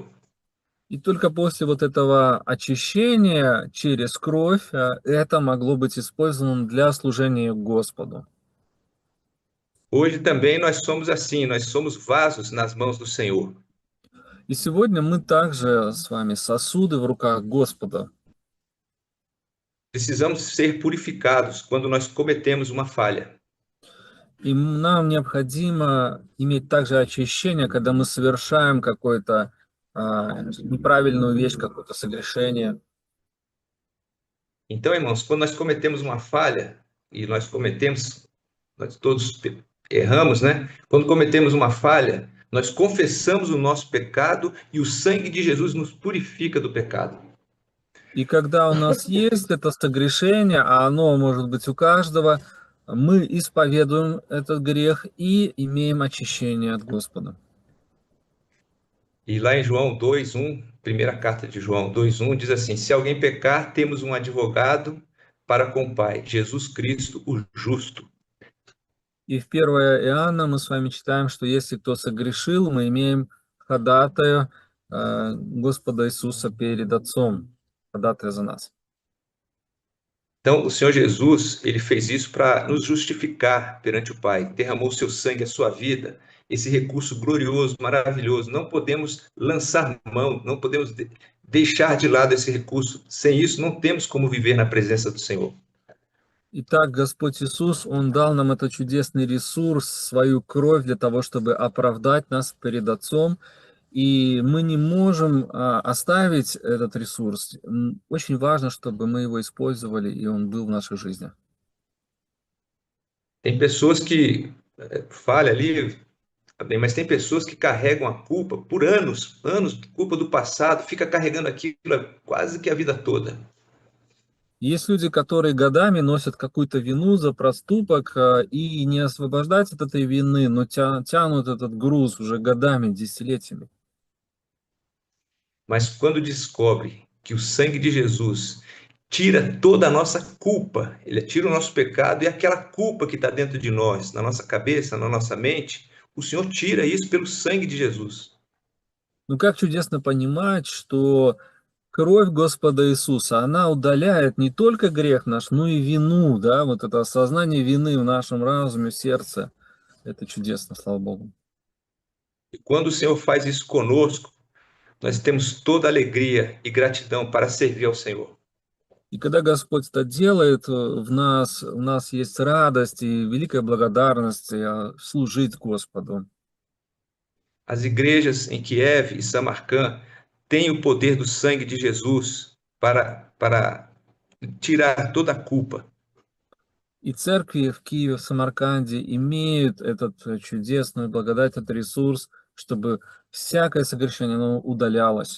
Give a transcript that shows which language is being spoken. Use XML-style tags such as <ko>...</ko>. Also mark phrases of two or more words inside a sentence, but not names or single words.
<ru>И только после вот этого очищения через кровь это могло быть использовано для служения Господу.</ru> <pt>Hoje também nós somos assim, nós somos vasos nas mãos do Senhor.</pt> <ru>И сегодня мы также с вами сосуды в руках Господа.</ru> <pt>Precisamos ser purificados quando nós cometemos uma falha.</pt> <ru>И нам необходимо иметь также очищение, когда мы совершаем какую-то неправильную вещь, какое-то согрешение.</ru> <pt>Então, irmãos, quando nós cometemos uma falha, e nós todos erramos, né? Quando cometemos uma falha, nós confessamos o nosso pecado e o sangue de Jesus nos purifica do pecado.</pt> <ru>И когда у нас есть это согрешение, а оно может быть у каждого, мы исповедуем этот грех и имеем очищение от Господа.</ru> <pt>E lá em João 2:1, primeira carta de João 2:1, diz assim: se alguém pecar, temos um advogado para com o Pai, Jesus Cristo, o justo.</pt> <ru>И в 1 Иоанна мы с вами читаем, что если кто согрешил, мы имеем ходатая Господа Иисуса перед Отцом, ходатая за нас.</ru> <pt>Então, o Senhor Jesus, ele fez isso para nos justificar perante o Pai, derramou seu sangue, a sua vida, esse recurso glorioso, maravilhoso. Não podemos lançar mão, não podemos deixar de lado esse recurso. Sem isso, não temos como viver na presença do Senhor.</pt> <ru>Итак, Господь Иисус, Он дал нам этот чудесный ресурс, свою кровь для того, чтобы оправдать нас перед Отцом. И мы не можем оставить этот ресурс. Очень важно, чтобы мы его использовали, и он был в наших жизнях.</ru> <pt>Tem pessoas que falham ali, mas tem pessoas que carregam a culpa por anos, culpa do passado, fica carregando aquilo quase que a vida toda.</pt> <ru>Есть люди, которые годами носят какую-то вину за проступок и не освобождаются от этой вины, но тянут этот груз уже годами, десятилетиями.</ru> <pt>Mas quando descobre que o sangue de Jesus tira toda a nossa culpa, ele tira o nosso pecado e aquela culpa que está dentro de nós, na nossa cabeça, na nossa mente, o Senhor tira isso pelo sangue de Jesus.</pt> <ru>Ну как чудесно понимать, что кровь Господа Иисуса, она удаляет не только грех nаш, но и вину, да, вот это осознание вины в нашем разуме, сердце. Это чудесно, слава Богу.</ru> <pt>E quando o Senhor faz isso conosco, nós temos toda alegria e gratidão para servir ao Senhor.</pt> <ru>И когда Господь это делает, у нас есть радость и великая благодарность служить Господу.</ru> <pt>As igrejas em Kiev e Samarcã têm o poder do sangue de Jesus para tirar toda a culpa.</pt> <ru>И церкви в Киеве, в Самарканде имеют этот чудесную благодать, этот ресурс, чтобы всякое согрешение оно удалялось.</ru>